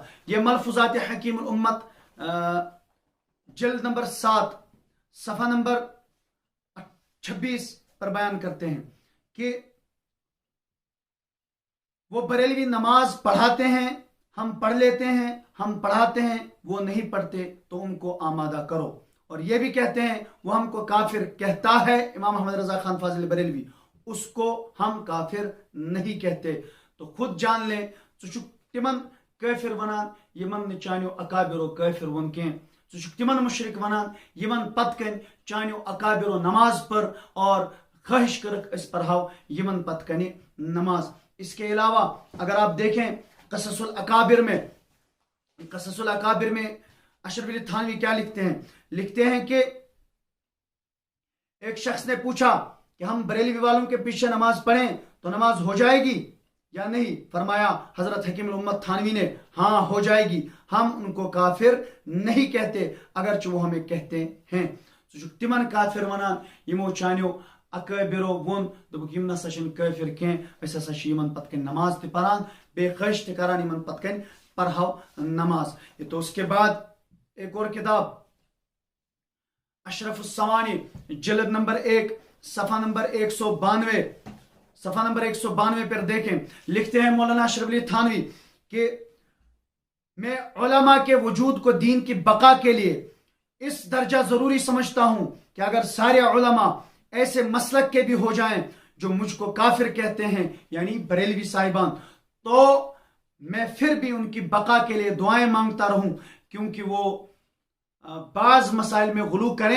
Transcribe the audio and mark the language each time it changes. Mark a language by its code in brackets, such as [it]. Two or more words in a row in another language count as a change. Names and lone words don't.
[hi] ये मलफुजात हकीमुल उम्मत जल्द नंबर 7 सफ़ा नंबर 26 पर बयान करते हैं कि वो बरेलवी नमाज पढ़ाते हैं, हम पढ़ लेते हैं, हम पढ़ाते हैं, वो नहीं पढ़ते तो उनको आमादा करो। और ये भी कहते हैं वो हमको काफिर कहता है, इमाम अहमद रजा खान फाजिल बरेलवी, उसको हम काफिर नहीं कहते। तो खुद जान लें [ks] तिमन काफिर वनान यमन चानियो अकाबिरो काफिर वन के तिमन मुशरिक वनान यमन पतकन चानियो अकाबिरो नमाज पर और ख्वाहिश करक इस पढ़ाओ यमन पतकने नमाज। [hi] इसके अलावा अगर आप देखें कससुल अकाबिर में अशरफ अली थानवी क्या लिखते हैं कि एक शख्स ने पूछा कि हम बरेलवी वालों के पीछे नमाज पढ़ें तो नमाज हो जाएगी या नहीं। फरमाया हजरत हकीमुल उम्मत थानवी ने, हाँ हो जाएगी, हम उनको काफिर नहीं कहते अगरचे वो हमें कहते हैं। [ks] तिमन काफिर वनान यमो चानियो अकाबिरो वोन दोपुक यम नसा छन काफिर कह, अस हसा छ यमन पतकन नमाज ते परान बे ख्वाहिश ते करान यमन पतकन पढ़ाओ नमाज। [hi] ये तो उसके बाद एक और किताब अशरफ उस्समानी जल्द नंबर 1 सफ़ा नंबर 192 पर देखें। लिखते हैं मौलाना अशरफ अली थानवी कि मैं उलमा के वजूद को दीन की बका के लिए इस दर्जा जरूरी समझता हूं कि अगर सारे उलमा ऐसे मसलक के भी हो जाएं जो मुझको काफिर कहते हैं, यानी बरेलवी साहिबान, तो मैं फिर भी उनकी बका के लिए दुआएं मांगता रहूं, क्योंकि वो बाज मसाइल में गुलू